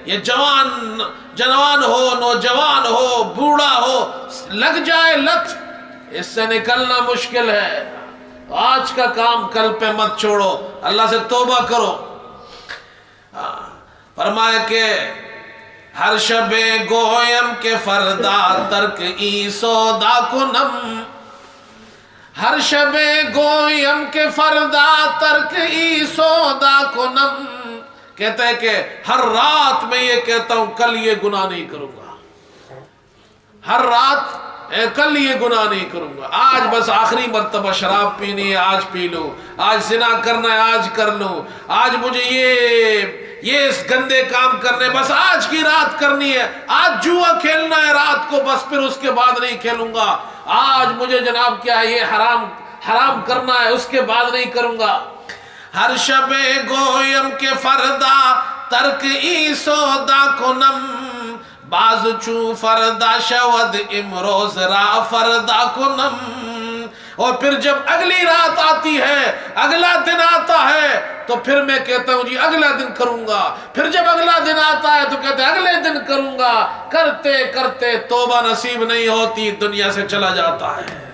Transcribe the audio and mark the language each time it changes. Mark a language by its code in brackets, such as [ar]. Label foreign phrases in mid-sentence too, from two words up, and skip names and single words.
[ur] یہ جوان ہو، نوجوان ہو، بوڑھا ہو، لگ جائے لت، اس سے نکلنا مشکل ہے۔ آج کا کام کل پہ مت چھوڑو، اللہ سے توبہ کرو۔ [fa] فرمایا کہ ہر شب گویم کے فردا ترک ای سودا کنم، ہر شب گویم کے فردا ترک ای سودا کنم، [ur] کہتا ہے کہ ہر رات میں یہ کہتا ہوں کل یہ گناہ نہیں کروں گا، ہر رات کل یہ گناہ نہیں کروں گا، آج بس آخری مرتبہ شراب پینی ہے آج پی لوں، آج زنا کرنا ہے آج کر لوں، آج مجھے یہ اس گندے کام کرنے بس آج کی رات کرنی ہے، آج جوا کھیلنا ہے رات کو بس پھر اس کے بعد نہیں کھیلوں گا، آج مجھے جناب کیا ہے یہ حرام کرنا ہے اس کے بعد نہیں کروں گا۔ [fa] ہر شب گویم کے فردا ترک ای سودا کنم، باز چو فردا شود امروز را فردا کنم، [ur] اور پھر جب اگلی رات آتی ہے، اگلا دن آتا ہے تو پھر میں کہتا ہوں جی اگلا دن کروں گا، پھر جب اگلا دن آتا ہے تو کہتے ہیں اگلے دن کروں گا، کرتے کرتے توبہ نصیب نہیں ہوتی، دنیا سے چلا جاتا ہے۔